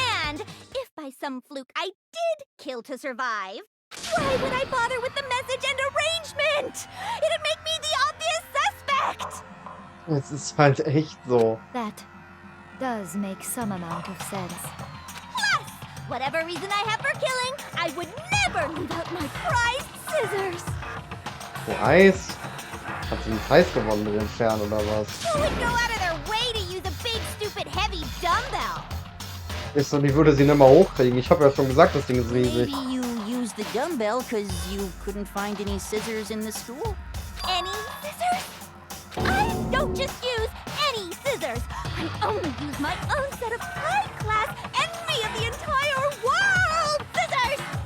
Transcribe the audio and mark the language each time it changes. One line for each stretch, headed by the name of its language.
English: And if by some fluke I did kill to survive, why would I bother with the message and arrangement? It'd make me the obvious suspect!
German: Es ist halt echt so.
English: That does make some amount of sense. Plus, whatever reason I have for killing, I would never leave out my prized scissors.
German: Preis? Hat sie einen Preis gewonnen mit dem Fern oder was?
English: Who would go out of their way to use a big, stupid, heavy dumbbell?
German: Ist so, die würde sie nicht mal hochkriegen. Ich habe ja schon gesagt, das Ding ist riesig.
English: Maybe you used the dumbbell because you couldn't find any scissors in the school? Any scissors? I don't just use any scissors. I only use my own set of high-class envy of the entire world scissors!